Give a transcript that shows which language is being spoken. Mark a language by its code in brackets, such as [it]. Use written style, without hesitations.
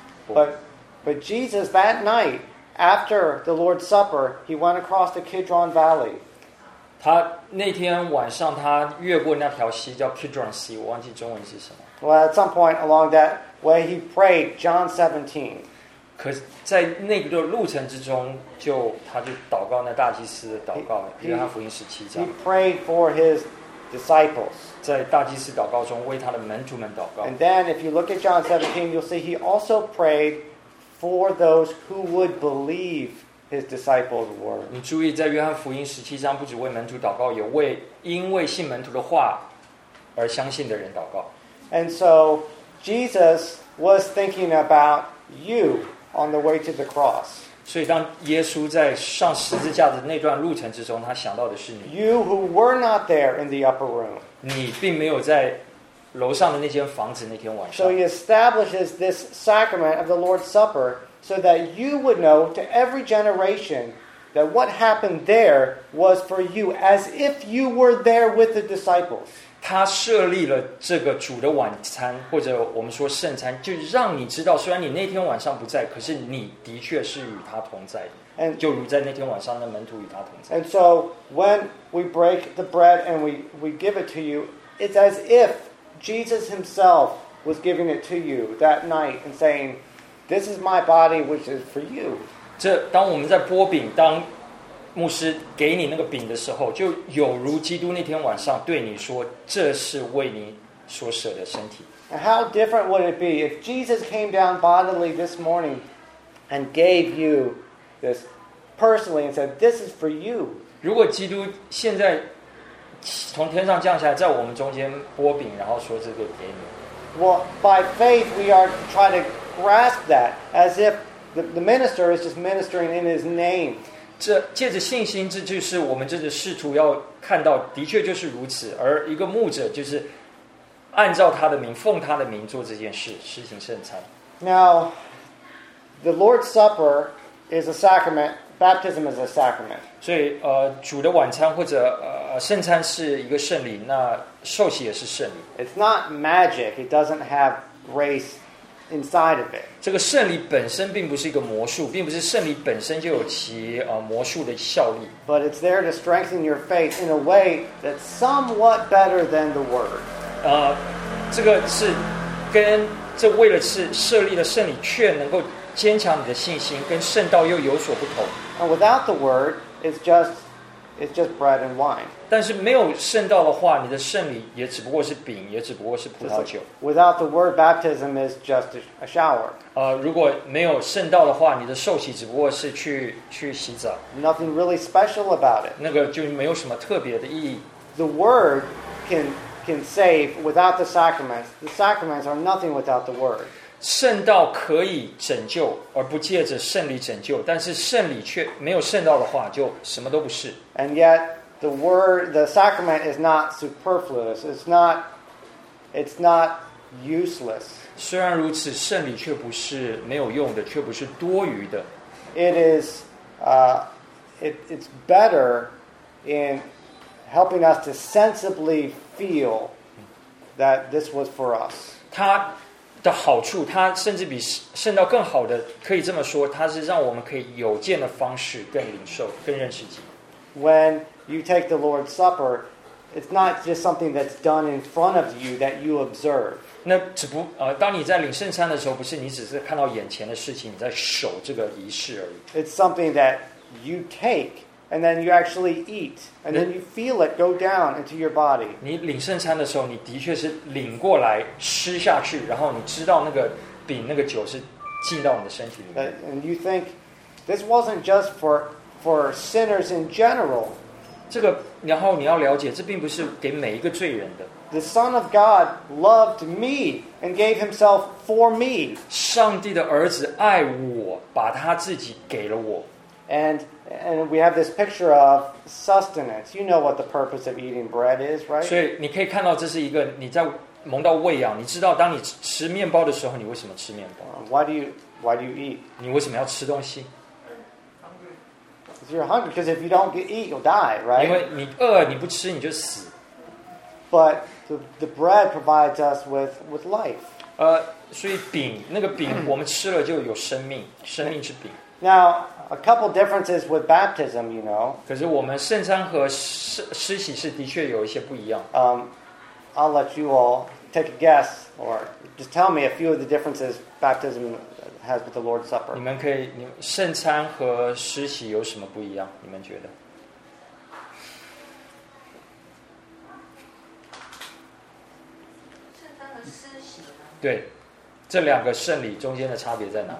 [en] But Jesus that night after the Lord's Supper, he went across the Kidron Valley. [zh] 他那天晚上，他越过那条溪叫 Kidron Sea， 我忘记中文是什么。 [en] Well, at some point along that way, he prayed John 17. [zh] 可在那个路程之中，他就祷告那大祭司的祷告，约翰福音十七章。 [en] He prayed for his disciples. [zh] 在大祭司祷告中，为他的门徒们祷告。 [en] And then, if you look at John 17, you'll see he also prayed for those who would believe. His disciples were. [zh] 你注意，在约翰福音十七章，不只为门徒祷告，也为因为信门徒的话而相信的人祷告。 [en] And so Jesus was thinking about you on the way to the cross. [zh] 所以当耶稣在上十字架的那段路程之中，他想到的是你。 [en] You who were not there in the upper room. [zh] 你并没有在楼上的那间房子那天晚上。 [en] So he establishes this sacrament of the Lord's Supper so that you would know to every generation that what happened there was for you as if you were there with the disciples. [zh] 他设立了这个主的晚餐，或者我们说圣餐，就让你知道，虽然你那天晚上不在，可是你的确是与他同在的。 [en] And, [zh] 就如在那天晚上的门徒与他同在。 [en] And so when we break the bread and we give it to you, it's as if Jesus himself was giving it to you that night and saying, this is my body which is for you. [zh] 这当我们在拨饼，当牧师给你那个饼的时候，就有如基督那天晚上对你说，这是为你所舍的身体。 [en] And how different would it be if Jesus came down bodily this morning and gave you this personally and said, this is for you. [zh] 如果基督现在从天上降下来，在我们中间拨饼，然后说这个给你。 [en] Well, by faith, we are trying to grasp that as if the minister is just ministering in his name. [zh] 这借着信心，这就是我们这个试图要看到，的确就是如此。而一个牧者就是按照他的名，奉他的名做这件事，施行圣餐。 [en] Now, the Lord's Supper is a sacrament. Baptism is a sacrament. [zh] 所以，主的晚餐或者圣餐是一个圣礼，那受洗也是圣礼。 [en] It's not magic. It doesn't have grace inside of it. [zh] 这个圣礼本身并不是一个魔术，并不是圣礼本身就有其魔术的效力。 [en] But it's there to strengthen your faith in a way that's somewhat better than the word. [zh] 这个是跟这为了是设立的圣礼，却能够坚强你的信心，跟圣道又有所不同。 [en] And without the word, it's just bread and wine. [zh] 但是没有圣道的话，你的圣礼也只不过是饼，也只不过是葡萄酒。 [en] Without the word, baptism is just a shower. [zh] 如果没有圣道的话，你的受洗只不过是去洗澡。 [en] Nothing really special about it. [zh] 那个就没有什么特别的意义。 [en] The word can save without the sacraments. The sacraments are nothing without the word. [zh] 圣道可以拯救，而不借着圣礼拯救。但是圣礼却没有圣道的话，就什么都不是。 [en] And yet, the word, the sacrament is not superfluous. It's not useless. [zh] 虽然如此，圣礼却不是没有用的，却不是多余的。 [en] It is, it's better in helping us to sensibly feel that this was for us. [zh] 它的好处，它甚至比圣道更好的，可以这么说，它是让我们可以有见的方式更领受、更认识基督。 [en] When you take the Lord's Supper, it's not just something that's done in front of you that you observe. [zh] 那只不当你在领圣餐的时候，不是你只是看到眼前的事情，你在守这个仪式而已。 [en] It's something that you take. And then you actually eat, and then you feel it go down into your body. [zh] 你领圣餐的时候，你的确是领过来吃下去，然后你知道那个饼、那个酒是进到你的身体里面。 [en] And you think this wasn't just for sinners in general. [zh] 这个，然后你要了解，这并不是给每一个罪人的。 [en] The Son of God loved me and gave Himself for me. [zh] 上帝的儿子爱我，把他自己给了我。 [en] And we have this picture of sustenance. You know what the purpose of eating bread is, right? [zh] 所以你可以看到这是一个你在蒙到喂养，你知道当你吃面包的时候，你为什么吃面包？ [en] Why do you eat? [zh] 你为什么要吃东西？ [en] You're hungry because if you don't eat, you'll die, right? [zh] 因为你饿，你不吃你就死。 [en] But the bread provides us with life. [zh] 所以饼，那个饼我们吃了就有生命，生命之饼。 [en] Now, a couple differences with baptism, you know. [zh] 可是我们圣餐和施洗是的确有一些不一样。 [en] I'll let you all take a guess or just tell me a few of the differences baptism has with the Lord's Supper. [zh] 你们可以，你圣餐和施洗有什么不一样？你们觉得？圣餐和施洗对，这两个圣礼中间的差别在哪里？